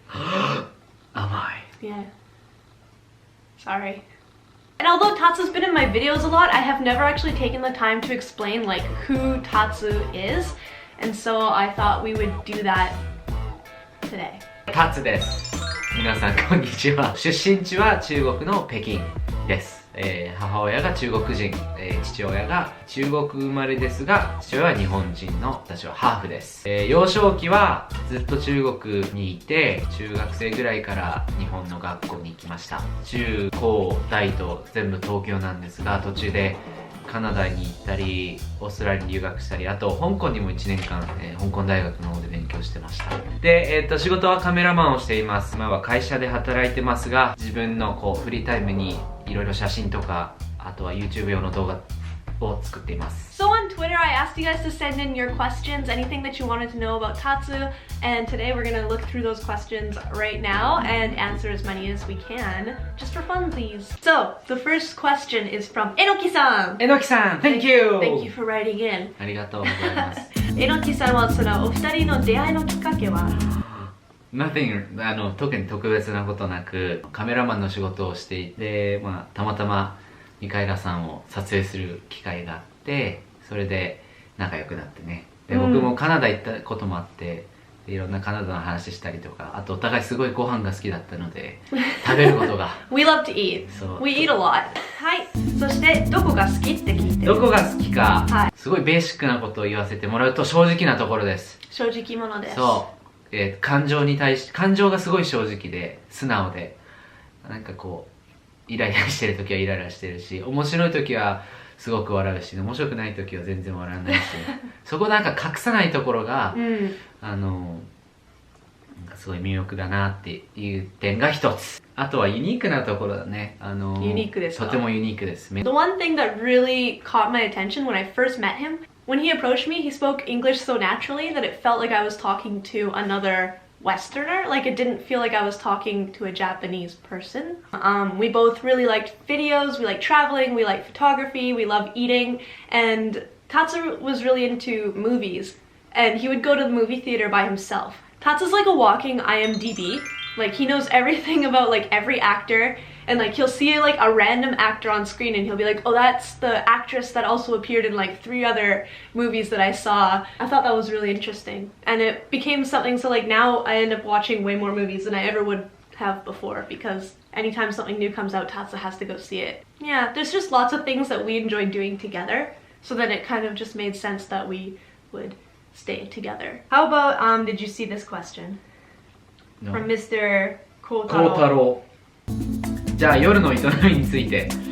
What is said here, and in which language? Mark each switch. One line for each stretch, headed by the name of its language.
English: Am I? Yeah. Sorry. And although Tatsu's been in my videos a lot, I have never actually taken the time to explain like who Tatsu is. And so I thought we would do that today.
Japanese: Tatsu です。皆さんこんにちは。出身地は中国の北京です。母親が中国人、父親が中国生まれですが、父親は日本人の私はハーフです。幼少期はずっと中国にいて、中学生ぐらいから日本の学校に行きました。中高大と全部東京なんですが、途中でカナダに行ったり、オーストラリアに留学したり、あと香港にも1年間、香港大学の方で勉強してました。で、仕事はカメラマンをしています。今は会社で働いてますが、自分のフリータイムにいろいろ写真とか、あとは YouTube 用の動画を作っています。
English: So on Twitter, I asked you guys to send in your questions, anything that you wanted to know about Tatsu, and today we're gonna look through those questions right now and answer as many as we can, just for funsies. So, the first question is from Enoki-san. Enoki-san, thank you! Thank you for writing in.
Japanese: ありがとうございます。 Enoki-san はそのお二人の出会いのきっかけは Nothing、特に特別なことなく、カメラマンの仕事をしていて、たまたまミカエラさんを撮影する機会があって、それで仲良くなってね。で、僕もカナダ行ったこともあって、いろんなカナダの話したりとか、あとお互いすごいご飯が好きだったので、食べることが。
English: We love to eat. We eat a lot. はい。
Japanese: そしてどこが好きって聞いてる。どこが好きか、はい、すごいベーシックなことを言わせてもらうと正直なところです。正直者です。そう。感情に対し、感情がすごい正直で、素直で、なんかイライラしてる時はイライラしてるし、面白い時はすごく笑うし、面白くない時は全然笑わないし、そこなんか隠さないところが、なんかすごい魅力だなっていう点が一つ。あとはユニークなところだね。ユニークですか？とてもユニークです。
English: The one thing that really caught my attention when I first met him, when he approached me, he spoke English so naturally that it felt like I was talking to another Westerner. Like it didn't feel like I was talking to a Japanese person. We both really liked videos, we liked traveling, we liked photography, we loved eating, and Tatsu was really into movies, and he would go to the movie theater by himself. Tatsu's like a walking IMDb. Like he knows everything about like every actor, and like he'll see like a random actor on screen and he'll be like, oh, that's the actress that also appeared in like 3 other movies that I saw. I thought that was really interesting, and it became something. So like now I end up watching way more movies than I ever would have before, because anytime something new comes out, Tatsu has to go see it. Yeah, there's just lots of things that we enjoy doing together, so then it kind of just made sense that we would stay together. How about did you see this question? No. From Mr. Kotaro. Kotaro.
Japanese: じゃあ夜の営みについて。